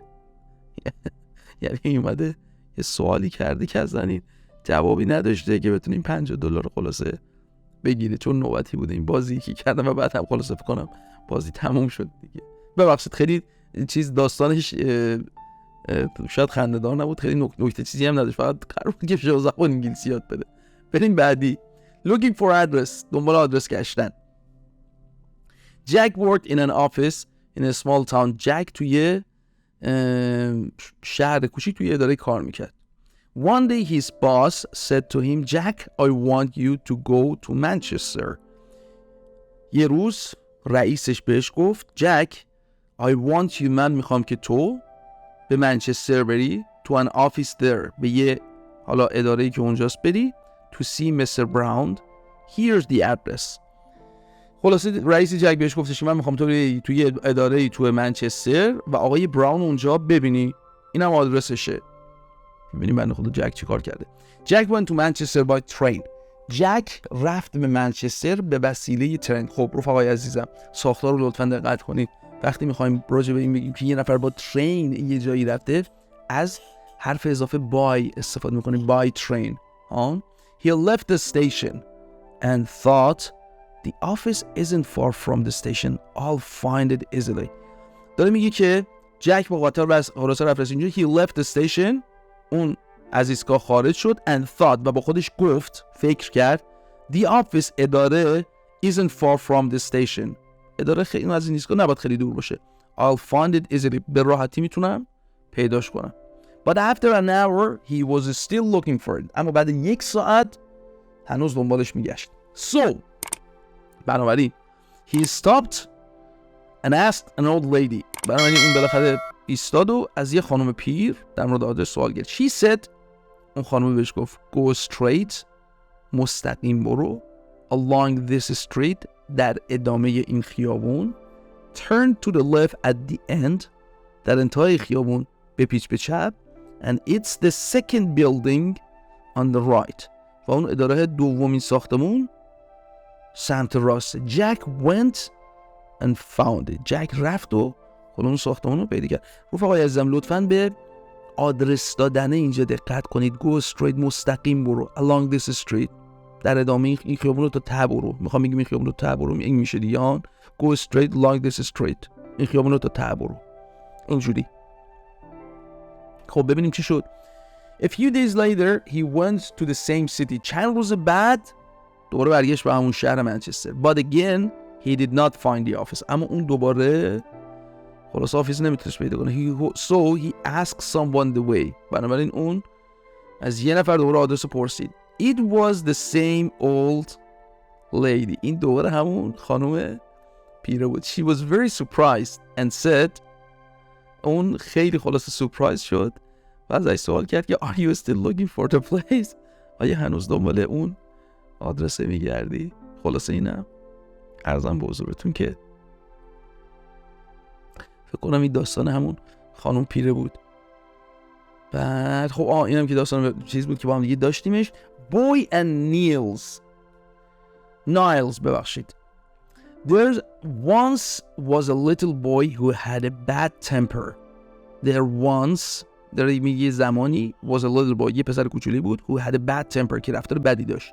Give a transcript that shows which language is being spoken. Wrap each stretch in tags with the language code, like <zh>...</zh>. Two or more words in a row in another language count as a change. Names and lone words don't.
<fa>یعنی اومده یه سوالی کرده که از این جوابی نداشته که بتونیم $50 خلاصه بگیره، چون نوبتی بوده این بازی که کردم و بعد هم خلاصه فکر کنم بازی تموم شد دیگه. ببخشید خیلی چیز داستانش شاید خنده‌دار نبود، خیلی نکته چیزی هم نداشت، فقط قرار بود که شما زبان انگلیسی یاد بده. بریم بعدی.</fa> <en>looking for address،</en> <fa>دنبال آدرس گشتن.</fa> <en>Jack worked in an office in a small town.</en> <fa>جک توی شهر کوچیک توی اداره کار میکرد.</fa> <en>One day his boss said to him, Jack, I want you to go to Manchester.</en> <fa>یه روز رئیسش بهش گفت جک</fa> <en>I want you،</en> <fa>من میخوام که تو به منچستر بری،</fa> <en>to an office there،</en> <fa>به یه حالا اداره‌ای که اونجاست بری،</fa> <en>to see Mr. Brown. Here's the address.</en> <fa>خلاصه رئیس جک بهش گفتش من میخوام تو بری توی اداره‌ای تو منچستر و آقای براون اونجا ببینی، اینم آدرسشه. ببینیم بنده خدا جک چی کار کرده.</fa> <en>جک went to Manchester by train.</en> <fa>جک رفت به منچستر به وسیله ترن. خب رفقای عزیزم ساختار رو لطفاً دقت کنید. وقتی میخوایم راجع به این بگیم که یه نفر با ترین یه جایی رفته، از حرف اضافه by استفاده میکنیم،</fa> <en>by train. He left the station and thought the office isn't far from the station. I'll find it easily.</en> <fa>داره میگه که جک با قطار بس خلاصه رفت اینجا.</fa> <en>He left the station،</en> <fa>اون از ایستگاه خارج شد</fa> <en>and thought،</en> <fa>و با خودش گفت، فکر کرد،</fa> <en>the office اداره isn't far from the station.</en> <fa>اداره خیلی از این ایستگاه نباید خیلی دور باشه.</fa> <en>I'll find it easily،</en> <fa>به راحتی میتونم پیداش کنم.</fa> <en>But after an hour he was still looking for it.</en> <fa>اما بعد 1 ساعت هنوز دنبالش میگشت.</fa> <en>So بنابراین he stopped and asked an old lady.</en> <fa>بنابراین اون بالاخره ایستاد و از یه خانم پیر در مورد آدرس سوال کرد.</fa> <en>She said،</en> <fa>اون خانم بهش گفت</fa> <en>go straight،</en> <fa>مستقیم برو،</fa> <en>along this street،</en> <fa>در ادامه این خیابون،</fa> <en>turn to the left at the end،</en> <fa>در انتهای خیابون بپیچ به چپ،</fa> <en>and it's the second building on the right،</en> <fa>و اون اداره دومین ساختمون سمت راست.</fa> <en>Jack went and found it.</en> <fa>جک رفت و اون ساختمون رو پیدا کرد. رفقای عزیزم لطفاً به آدرس دادن اینجا دقت کنید.</fa> <en>go straight،</en> <fa>مستقیم برو،</fa> <en>along this street،</en> <fa>در ادامه این خیابون رو تا ته برو. میخوام بگم این خیابون رو ته برو، این میشه دیگه</fa> <en>go straight along this street،</en> <fa>این خیابون رو تا ته برو، اینجوری. خب ببینیم چی شد.</fa> <en>A few days later he went to the same city.</en> <fa>چند روز بعد دوباره برگشت به همون شهر منچستر. But again he did not find the office. اما اون دوباره خلاص آفیس نمیتونست پیدا کنه.</fa> <en>So he asked someone the way.</en> <fa>بنابراین اون از یه نفر دوباره آدرس پرسید.</fa> <en>It was the same old lady.</en> <fa>این دوباره همون خانم پیره بود.</fa> <en>She was very surprised and said،</en> <fa>اون خیلی خلاص سورپرایز شد و ازش سوال کرد که</fa> <en>Are you still looking for the place؟</en> <fa>آیا هنوز دنبال اون آدرس میگردی؟ خلاصه اینم عرضم به حضورتون که فکر کنم این داستان همون خانم پیره بود. بعد خب اینم که داستان چیز بود که با هم دیگه داشتیمش.</fa> <en>Boy and Niles ببخشید. There once was a little boy who had a bad temper. There once،</en> <fa>در میگه زمانی،</fa> <en>was a little boy،</en> <fa>یه پسر کوچولی بود</fa> <en>who had a bad temper،</en> <fa>که رفتار بدی داشت.</fa>